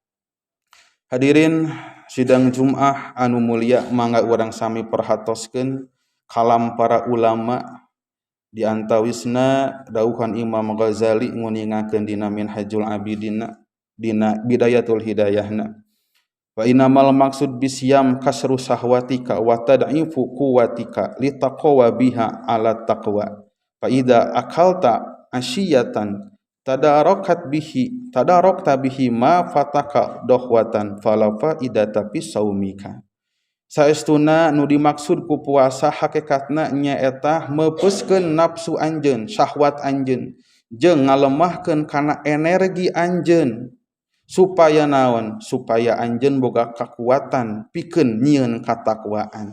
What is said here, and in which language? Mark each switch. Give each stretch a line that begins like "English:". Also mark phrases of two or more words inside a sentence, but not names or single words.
Sundanese: Hadirin sidang Jumat anu mulia, mangga urang sami perhatoskeun kalam para ulama di antawisna dauhan Imam Ghazali nguningakeun dina Minhajul Abidin dina Bidayatul Hidayahna.
Arabic: وإنما المقصود بالصوم كسر شهوتك وتضعيف قوتك لتقوى بها على التقوى. فإذا أكلت عشية تداركت به ما فاتك ضحوة فلا فائدة في صومك.
Sundanese: Saestuna nu dimaksud ku puasa hakikatna nyaeta meupuskeun nafsu anjeun, syahwat anjeun, jeung ngalemahkeun kana energi anjeun supaya naon? Supaya anjeun boga kakuatan pikeun nyieun katakwaan.